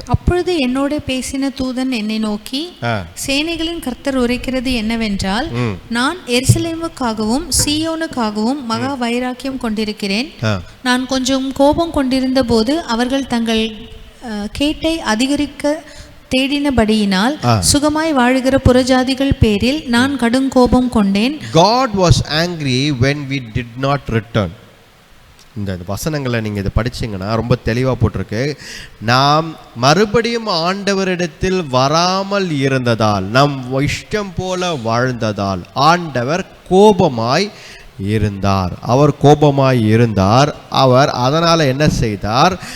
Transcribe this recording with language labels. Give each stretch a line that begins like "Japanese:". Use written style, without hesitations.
Tamil: அப்பொழுது என்னோட பேசின தூதன் என்னை நோக்கி, சேனைகளின் கர்த்தர் உரைக்கிறது என்னவென்றால், நான் எருசலேமுக்காகவும் சீயோனுக்காகவும் மகா வைராக்கியம் கொண்டிருக்கிறேன். நான் கொஞ்சம் கோபம் கொண்டிருந்த போது அவர்கள் தங்கள் கேட்டை அதிகரிக்க தேடினபடியினால் சுகமாய் வாழுகிற புறஜாதிகள் பேரில் நான் கடும் கோபம் கொண்டேன்.
English: God was angry when we did not return.
Tamil: இந்த வசனங்களை நீங்கள் இதை படிச்சிங்கன்னா ரொம்ப தெளிவாக போட்டிருக்கு. நாம் மறுபடியும் ஆண்டவரிடத்தில் வராமல் இருந்ததால், நம் இஷ்டம் போல வாழ்ந்ததால் ஆண்டவர் கோபமாய் இருந்தார். அவர் கோபமாய் இருந்தார். அவர் அதனால் என்ன செய்தார்?